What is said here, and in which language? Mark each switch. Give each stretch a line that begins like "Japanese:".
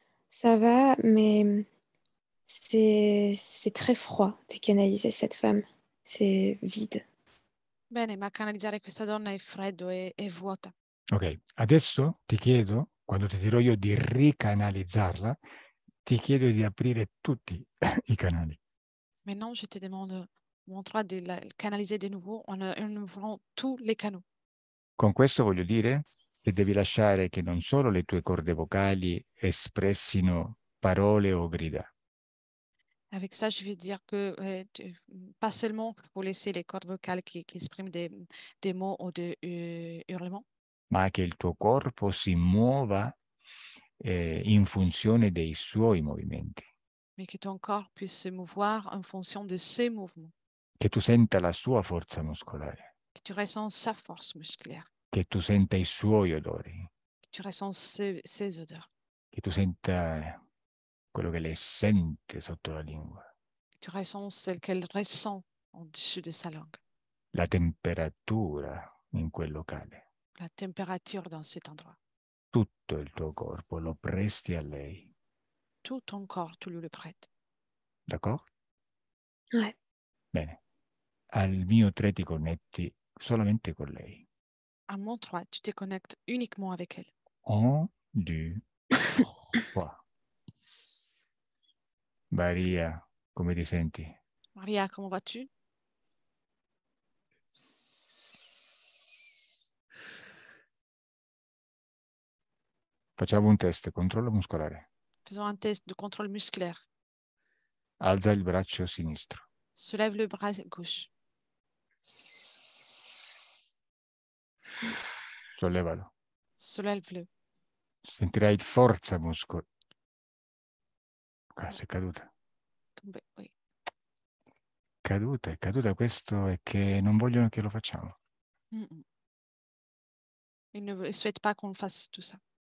French: Ça va, mais c'est très froid de canaliser cette femme. C'est vide.
Italian: Bene, ma canalizzare questa donna è freddo e vuota. Ok, adesso ti chiedo, quando ti dirò io di ricanalizzarla, ti chiedo di aprire tutti i canali.
French: Maintenant, je te demande, mon 3, de la canaliser de nouveau en ouvrant tous les canaux.
Italian: Con questo voglio dire che devi lasciare che non solo le tue corde vocali espressino parole o grida,
French: Avec ça, je veux dire que pas seulement il faut laisser les cordes vocales qui expriment des mots ou des hurlements,
Italian: ma che il tuo corpo si muova in funzione dei suoi movimenti,
French: mais que ton corps puisse se mouvoir en fonction de ses mouvements,
Italian: che tu senta la sua forza muscolare,
French: que tu ressens sa force musculaire,
Italian: che tu senta i suoi odori,
French: que tu ressens ses odeurs,
Italian: che tu senta quello che lei sente sotto la lingua,
French: que tu ressens celle qu'elle ressent en dessus de sa langue,
Italian: la temperatura in quel locale.
French: la température dans cet endroit.
Italian: Tutto il tuo corpo lo presti a lei,
French: Tout ton corps, tu lui le prêtes.
Italian: d'accordo?
French: Ouais.
Italian: Bene, al mio 3 ti connetti solamente con lei.
French: À mon 3, tu te connectes uniquement avec elle.
Italian: 1, 2, 3. Maria, come ti senti?
French: Maria, comment vas-tu?
Italian: Facciamo un test, controllo muscolare.
French: Faisons un test de contrôle musculaire.
Italian: Alza il braccio sinistro.
French: Soulève le bras gauche.
Italian: Sollevalo.
French: Soulève-le.
Italian: Sentirai forza muscolare. Sei caduta.
French: Tombé, oui.
Italian: Caduta, è caduta. Questo è che non vogliono che lo facciamo. Mm-mm.
French: Il ne souhaite pas qu'on fasse tout ça.